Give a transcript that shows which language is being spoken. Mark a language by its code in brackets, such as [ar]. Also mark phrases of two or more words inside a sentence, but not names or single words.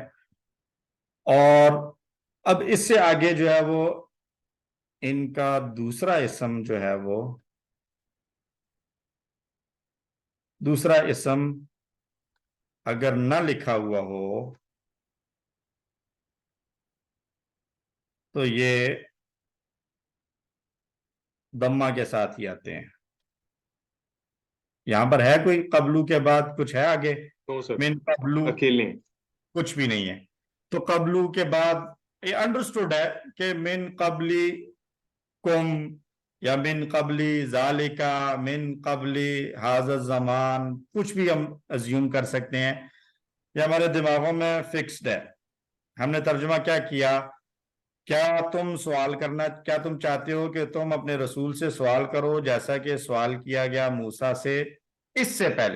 [ur] اور اب اس سے آگے جو ہے وہ ان کا دوسرا اسم جو ہے وہ دوسرا اسم اگر نہ لکھا ہوا ہو تو یہ ضمہ کے ساتھ ہی آتے ہیں. یہاں پر ہے کوئی قبلو کے بعد کچھ ہے آگے؟ [en] no sir, [ar] من قبلو [ur] اکیلے ہیں. کچھ بھی نہیں ہے. تو قبلو کے بعد یہ انڈرسٹوڈ ہے کہ [ar] من قبلی کم یا من قبلی ذالکا من قبلی حاضر الزمان، [ur] کچھ بھی ہم ازیوم کر سکتے ہیں. یہ ہمارے دماغوں میں فکسڈ ہے. ہم نے ترجمہ کیا کیا؟ کیا تم چاہتے ہو کہ تم اپنے رسول سے سوال کرو جیسا کہ سوال کیا گیا موسیٰ سے اس سے پہلے.